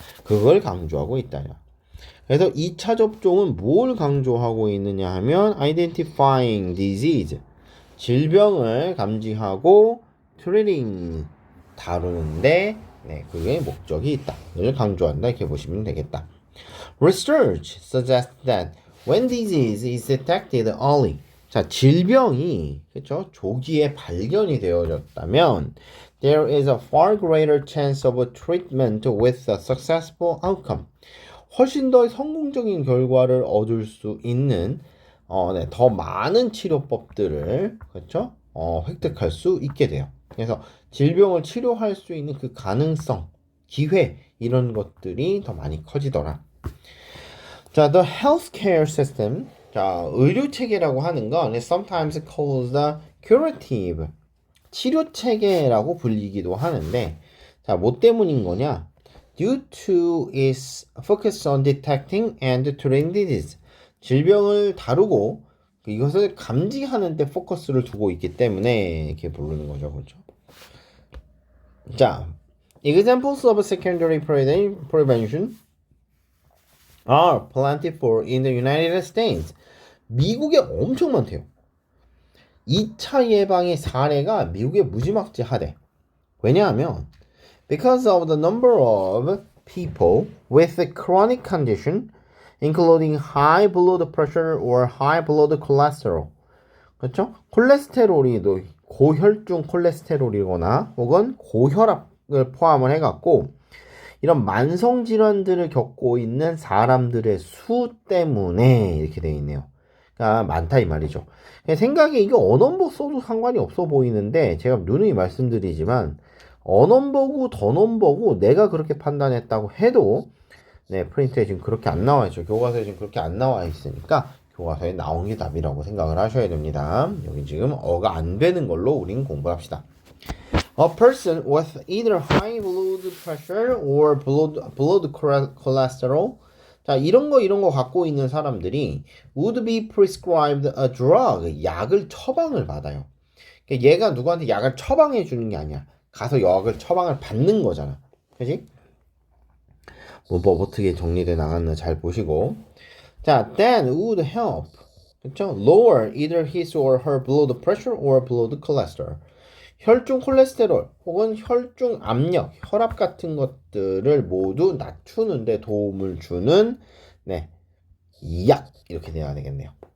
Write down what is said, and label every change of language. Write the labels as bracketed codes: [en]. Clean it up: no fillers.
[ko] 그걸 강조하고 있다. 그래서 2차 접종은 뭘 강조하고 있느냐 하면 [en] identifying disease [ko] 질병을 감지하고 treating 다루는데 네, 그게 목적이 있다. 를 강조한다. 이렇게 보시면 되겠다. [en] Research suggests that when disease is detected early 자, [ko] 질병이 그렇죠? 조기에 발견이 되어졌다면 [en] there is a far greater chance of a treatment with a successful outcome. [ko] 훨씬 더 성공적인 결과를 얻을 수 있는 네, 더 많은 치료법들을 그렇죠? 획득할 수 있게 돼요. 그래서 질병을 치료할 수 있는 그 가능성, 기회 이런 것들이 더 많이 커지더라. [en] 자, the healthcare system. 자, [ko] 의료 체계라고 하는 건 [en] sometimes called the curative. [ko] 치료 체계라고 불리기도 하는데 자, 뭐 때문인 거냐? [en] Due to its focus on detecting and treating disease. [ko] 질병을 다루고 이것을 감지하는 데 포커스를 두고 있기 때문에 이렇게 부르는 거죠. 그렇죠? [en] 자, examples of secondary prevention are plentiful in the United States. [ko] 미국에 엄청 많대요. 2차 예방의 사례가 미국에 무지막지하대. 왜냐하면 [en] because of the number of people with a chronic condition including high blood pressure or high blood cholesterol. [ko] 그렇죠? 콜레스테롤이 고혈중 콜레스테롤이거나 혹은 고혈압을 포함을 해갖고 이런 만성 질환들을 겪고 있는 사람들의 수 때문에 이렇게 되어 있네요. 그러니까 많다 이 말이죠. 생각에 이게 언언보 써도 상관이 없어 보이는데 제가 누누이 말씀드리지만 언언보고 던언보고 내가 그렇게 판단했다고 해도 네, 프린트에 지금 그렇게 안 나와 있죠. 교과서에 지금 그렇게 안 나와 있으니까 교과서에 나온 게 답이라고 생각을 하셔야 됩니다. 여기 지금 어가 안 되는 걸로 우린 공부를 합시다. [en] A person with either high blood pressure or blood cholesterol 자, [ko] 이런 거 갖고 있는 사람들이 [en] would be prescribed a drug [ko] 약을 처방을 받아요. 그러니까 얘가 누구한테 약을 처방해 주는 게 아니야. 가서 약을 처방을 받는 거잖아. 그지? 문법 어떻게 정리돼 나갔나 잘 보시고 자, [en] that would help [ko] 그쵸? [en] lower either his or her blood pressure or blood cholesterol [ko] 혈중 콜레스테롤 혹은 혈중 압력, 혈압 같은 것들을 모두 낮추는 데 도움을 주는 네, 약 이렇게 돼야 되겠네요.